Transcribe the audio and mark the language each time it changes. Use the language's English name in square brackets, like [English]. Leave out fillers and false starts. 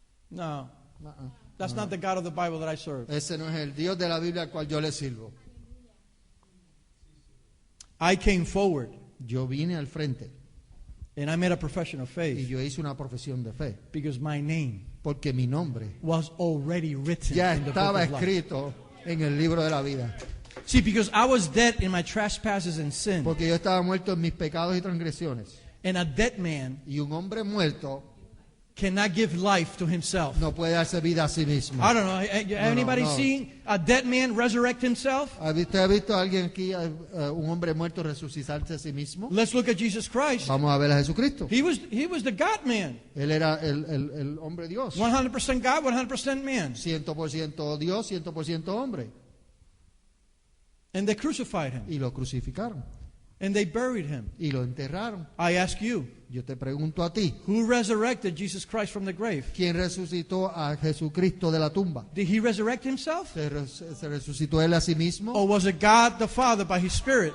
[English] No, that's not the God of the Bible that I serve. [Spanish] Ese no es el Dios de la Biblia al cual yo le sirvo. [English] I came forward [Spanish] Yo vine al frente [English] and I made a profession of [Spanish] y [English] faith [Spanish] yo hice una profesión de fe. [English] because my name [Spanish] Porque mi nombre [English] was already written [Spanish] ya [English] in the book [Spanish] estaba [English] of life. [Spanish] escrito en el libro de la vida. [English] See, because I was dead in my trespasses and sin, [Spanish] Porque yo estaba muerto en mis pecados y transgresiones. [English] and a dead man [Spanish] Y un hombre muerto [English] cannot give life to himself. [Spanish] no puede darse vida a sí mismo. [English] I don't know. Anybody [Spanish] no. [English] seen a dead man resurrect himself? [Spanish] ¿Usted ha visto a alguien aquí, un hombre muerto, resucitarse a sí mismo? [English] Let's look at Jesus Christ. [Spanish] Vamos a ver a Jesucristo. [English] He was the God man. [Spanish] Él era el hombre Dios. [English] 100% God, 100% man. [Spanish] 100% Dios, 100% hombre. [English] And they crucified him. [Spanish] Y lo crucificaron. [English] And they buried him. [Spanish] Y lo enterraron. [English] I ask you, [Spanish] Yo te pregunto a ti, [English] who resurrected Jesus Christ from the grave? [Spanish] ¿quién resucitó a Jesucristo de la tumba? [English] Did he resurrect himself? [Spanish] ¿Se resucitó él a sí mismo? [English] Or was it God the Father by his Spirit